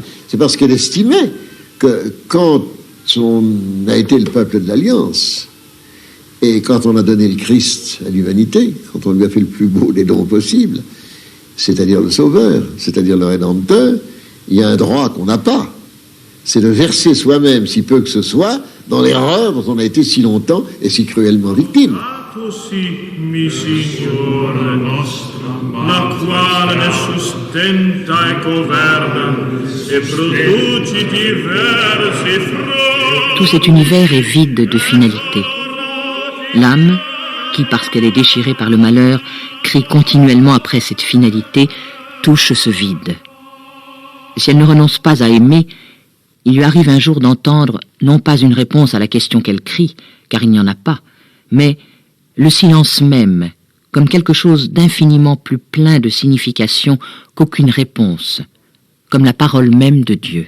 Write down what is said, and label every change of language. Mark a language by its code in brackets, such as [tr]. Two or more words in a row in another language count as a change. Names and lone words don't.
[fr] C'est parce qu'elle estimait que quand on a été le peuple de l'Alliance, et quand on a donné le Christ à l'humanité, quand on lui a fait le plus beau des dons possibles, c'est-à-dire le Sauveur, c'est-à-dire le Rédempteur, il y a un droit qu'on n'a pas. C'est de verser soi-même, si peu que ce soit, dans l'erreur dont on a été si longtemps et si cruellement victime. [it] Mi Signore nostra, la quale ne sustenta e governa, e produce diversi frutti. [fr] Tout cet univers est vide de finalité. L'âme, qui, parce qu'elle est déchirée par le malheur, crie continuellement après cette finalité, touche ce vide. Si elle ne renonce pas à aimer, il lui arrive un jour d'entendre non pas une réponse à la question qu'elle crie, car il n'y en a pas, mais le silence même, comme quelque chose d'infiniment plus plein de signification qu'aucune réponse, comme la parole même de Dieu.